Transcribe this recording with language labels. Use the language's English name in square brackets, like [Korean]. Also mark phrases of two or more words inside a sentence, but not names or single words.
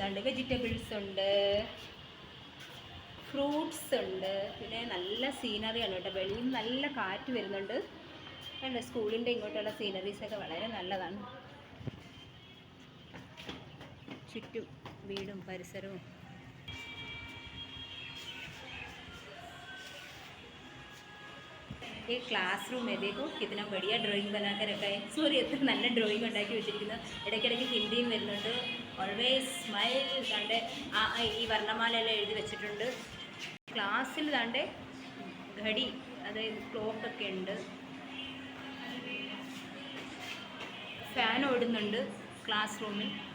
[Malayalam] കണ്ട് വെജിറ്റബിൾസ് ഉണ്ട്, ഫ്രൂട്ട്സ് ഉണ്ട്, പിന്നെ നല്ല സീനറിയാണ് കേട്ടോ. വെളിയിൽ നല്ല കാറ്റ് വരുന്നുണ്ട്. കണ്ടോ സ്കൂളിൻ്റെ ഇങ്ങോട്ടുള്ള സീനറീസൊക്കെ വളരെ നല്ലതാണ്. ചുറ്റും വീടും പരിസരവും. [Hindi] ये क्लासरूम है. देखो कितना बढ़िया ड्राइंग बना कर रखा है. [Malayalam] സോറി, എത്ര നല്ല ഡ്രോയിങ് ഉണ്ടാക്കി വെച്ചിരിക്കുന്നത്. ഇടയ്ക്കിടയ്ക്ക് ഹിന്ദിയും വരുന്നുണ്ട്. [English] always smile. [Malayalam] കണ്ട് ഈ വർണ്ണമാലെല്ലാം എഴുതി വെച്ചിട്ടുണ്ട്. ക്ലാസ്സിൽ താണ്ടെ ഘടി, അതായത് ക്ലോക്കൊക്കെ ഉണ്ട്. ഫാൻ ഓടുന്നുണ്ട് ക്ലാസ് റൂമിൽ.